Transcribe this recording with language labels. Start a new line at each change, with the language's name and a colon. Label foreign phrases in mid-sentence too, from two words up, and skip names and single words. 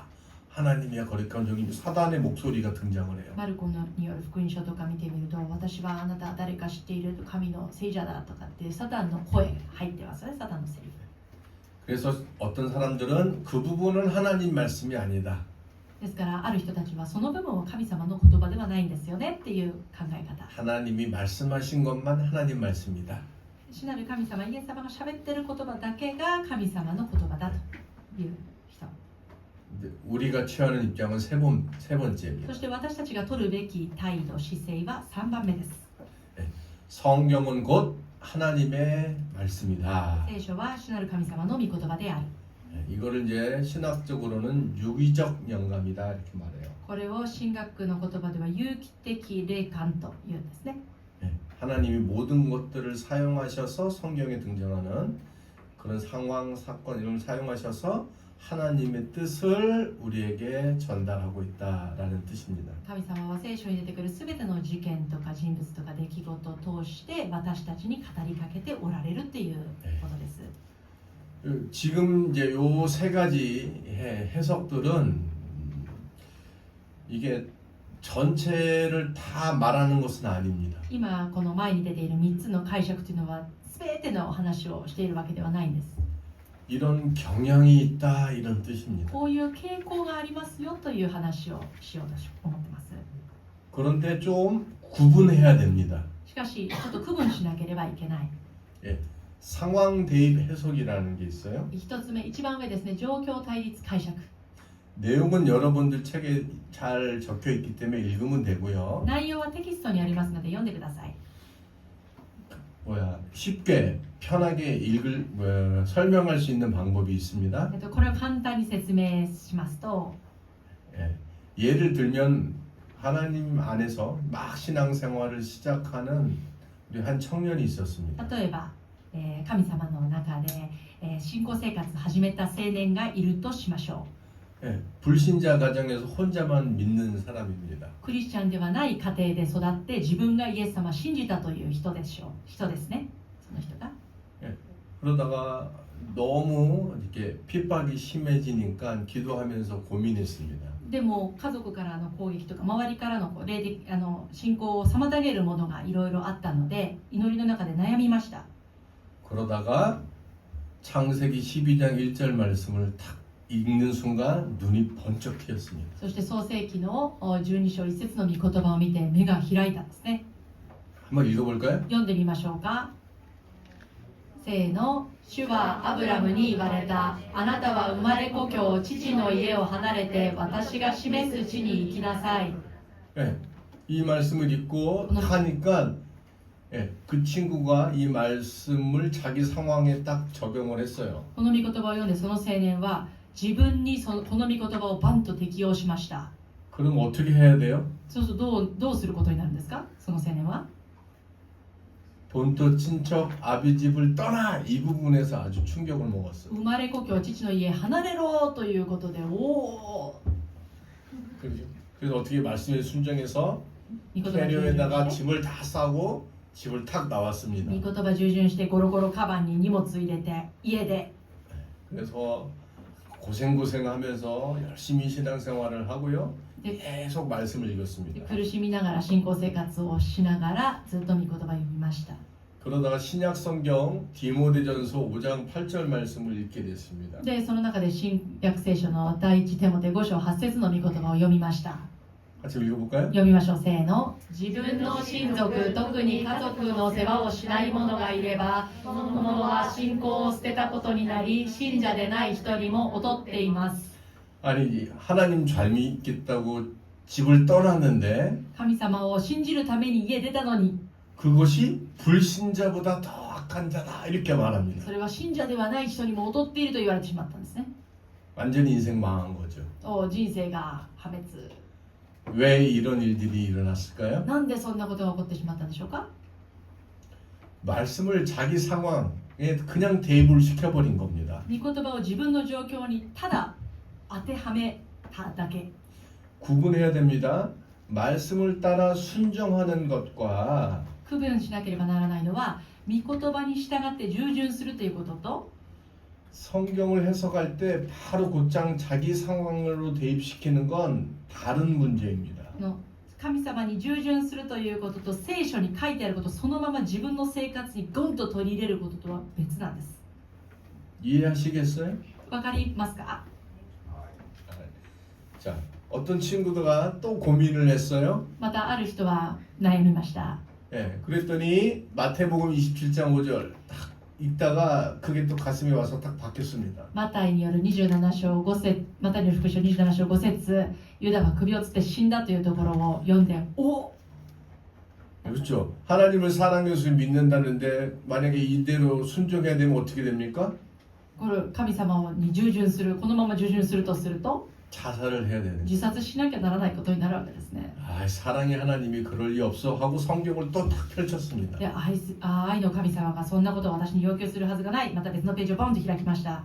Korean: 하나님의 거룩한 종이 사단의 목소리가 등장을 해요.
Japanese: マルコによる福音書とか見てみると私はあなた誰か知っている神の聖者だとかってサタンの声が入ってますね。サタンのセリフ。
Korean: 그래서 어떤 사람들은 그 부분은 하나님 말씀이 아니다.
Japanese: ですからある人たちはその部分は神様の言葉ではないんですよねっていう考え方。
Korean: 하나님이 말씀하신 것만 하나님 말씀이다.
Japanese: 主なる神様イエス様が喋ってる言葉だけが神様の言葉だという人。
Korean: 근데 우리가 취하는 입장은 세 번째입니다.
Japanese: そして私たちが取るべき態度姿勢は3番目です。
Korean: 성경은 곧 하나님의 말씀이다.
Japanese: 聖書は主なる神様の御言葉である。
Korean: 이거를 이제 신학적으로는 유기적 영감이다 이렇게 말해요.
Japanese: これを神学の言葉では有機的霊感というんですね。
Korean: 하나님이 모든 것들을 사용하셔서 성경에 등장하는 그런 상황, 사건 이런 걸 사용하셔서 하나님의 뜻을 우리에게 전달하고 있다라는 뜻입니다.
Japanese: 神様は聖書に出てくるすべての事件とか人物とか出来事を通して私たちに語りかけておられるっていうことです。
Korean: 지금 이제 요 세 가지 해석들은 이게 전체를 다 말하는 것은 아닙니다.
Japanese: 今この前に出ている3つの解釈というのは全ての話をしているわけではないんです。
Korean: 이런 경향이 있다 이런 뜻입니다.
Japanese: こういう傾向がありますよという話をしようと思ってます。
Korean: 그런데 좀 구분해야 됩니다.
Japanese: しかしちょっと区分しなければいけない。
Korean: 상황 대입 해석이라는 게 있어요.
Japanese: 一つ目、一番上ですね、状況対立解釈。
Korean: 내용은 여러분들 책에 잘 적혀 있기 때문에 읽으면 되고요.
Japanese: 内容はテキストにありますので読んでください。
Korean: 쉽게 편하게 설명할 수 있는 방법이 있습니다.
Japanese: これを簡単に説明しますと、
Korean: 예를 들면 하나님 안에서 막 신앙생활을 시작하는 우리 한 청년이 있었습니다.
Japanese: 例えば、神様の中で、信仰生活を始めた青年がいるとしましょう。
Korean: 불신자 가정에서 혼자만 믿는 사람입니다.
Japanese: クリスチャンではない家庭で育って自分がイエス様を信じたという人ですね。その人が。
Korean: 그러다가 너무 이렇게 핍박이 심해지니까 기도하면서 고민했습니다.
Japanese: でも家族からの攻撃とか周りからの霊的信仰を妨げるものがいろいろあったので祈りの中で悩みました。
Korean: 그러다가 창세기 12장 1절 말씀을 탁 읽는 순간 눈이 번쩍 트였습니다.
Japanese: そして創世記の12章1節の御言葉を見て目が開いたんですね。
Korean: 한번 읽어볼까요?
Japanese: 読んでみましょうか。せーの。主はアブラムに言われた。あなたは生まれ故郷父の家を離れて私が示す地に行きなさい。
Korean: 이 말씀을 읽고 하니까 그 친구가 이 말씀을 자기 상황에 딱 적용을 했어요.
Japanese: この御言葉を読んでその青年は自分にこの御言葉をバンと適用しました。
Korean: 그럼 어떻게 해야 돼요?
Japanese: そうするとどうすることになるんですか？その青年は
Korean: 본토 친척 아비 집을 떠나 이 부분에서 아주 충격을 먹었어요.
Japanese: 生まれ故郷父の家離れろということでおお
Korean: 그래서 어떻게 말씀에 순종해서
Japanese: 御言葉従順
Korean: 캐리어에다가
Japanese: して
Korean: 짐을 다 싸고 집을 탁 나왔습니다.
Japanese: 御言葉従順してゴロゴロカバンに荷物入れて家で
Korean: 그래서 고생하면서 열심히 신앙생활을 하고요. 네. 계속 말씀을 읽었습니다.
Japanese: 苦しみながら信仰生活をしながらずっと御言葉を読みました。
Korean: 그러다가 신약 성경 디모데전서 5장 8절 말씀을 읽게 됐습니다.
Japanese: でその中で新約聖書の第一テモテ5章8節の御言葉を読みました。
Korean: 같이 읽어볼까요?
Japanese: 読みましょう。せーの。自分の親族、特に家族の世話をしない者がいれば、その者は信仰を捨てたことになり、信者でない人にも劣っています。
Korean: 아니 하나님 잘 믿겠다고 집을 떠났는데
Japanese: 神様を信じるために家出たのに、
Korean: 그것이 불신자보다 더 악한 자다 이렇게 말합니다.
Japanese: それは信者ではない人にも劣っていると言われてしまったんですね。
Korean: 완전히 인생 망한 거죠.
Japanese: 人生が破滅。
Korean: 왜 이런 일들이 일어났을까요?
Japanese: なんでそんなことが起こってしまったんでしょうか。
Korean: 말씀을 자기 상황에 그냥 대입을 시켜버린 겁니다.
Japanese: 御言葉を自分の状況にただ当てはめただけ。
Korean: 구분해야 됩니다. 말씀을 따라 순종하는 것과
Japanese: 区分しなければならないのは、御言葉に従って従順するということと、
Korean: 성경을 해석할 때 바로 곧장 자기 상황으로 대입시키는 건 다른 문제입니다.
Japanese: 神様に従順するということと、聖書に書いてあることをそのまま自分の生活にゴンと取り入れることとは別なんです。
Korean: 이해하시겠어요?
Japanese: わかりますか。
Korean: 자, 어떤 친구가 또 고민을 했어요.
Japanese: またある人は悩みました。
Korean: 예, 그랬더니 마태복음 27장 5절 딱 읽다가 그게 또 가슴에 와서 딱 박혔습니다.
Japanese: マタイによる27章5節、マタイによる福音書27章5節、ユダは首をつって死んだというところを読んで、お、
Korean: 그렇죠. 하나님을 사랑해서 믿는다는데 만약에 이대로 순종해야 되면 어떻게 됩니까?
Japanese: これ神様に従順する、このまま従順するとすると
Korean: 자살을 해야 되는
Japanese: 自殺しなきゃならないことになるわけですね。
Korean: 아, 사랑의 하나님이 그럴 리 없어 하고 성경을 또 딱 펼쳤습니다.
Japanese: で、愛の神様がそんなことを私に要求するはずがない。また別のページをボンと開きました。